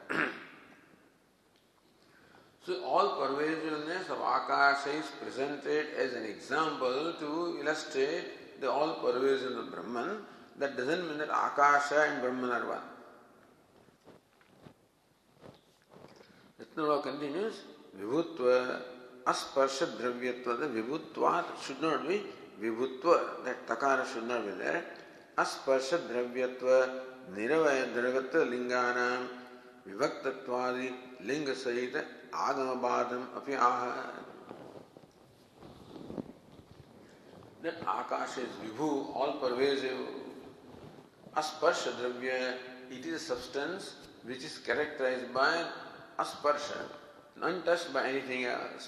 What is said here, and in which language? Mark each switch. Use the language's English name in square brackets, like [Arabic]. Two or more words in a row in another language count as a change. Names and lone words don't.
[English] So all pervasiveness of Akasha is presented as an example to illustrate the all pervasiveness of Brahman. That doesn't mean that Akasha and Brahman are one. The law continues, [Sanskrit] विभुत्व अस्पर्श द्रव्यत्व. [English] The vibhutvat should not be vibhutva. That takara should not be there. [Sanskrit] अस्पर्श द्रव्यत्व निरवयव द्रव्यत्व लिङ्गानाम् विविक्तत्वादि लिङ्ग सहित आगमवादम् अपि आह. [English] That Akasha is Vibhu, all pervasive. [Sanskrit] अस्पर्श द्रव्य, [English] it is a substance which is characterized by Asparsha, untouched by anything else.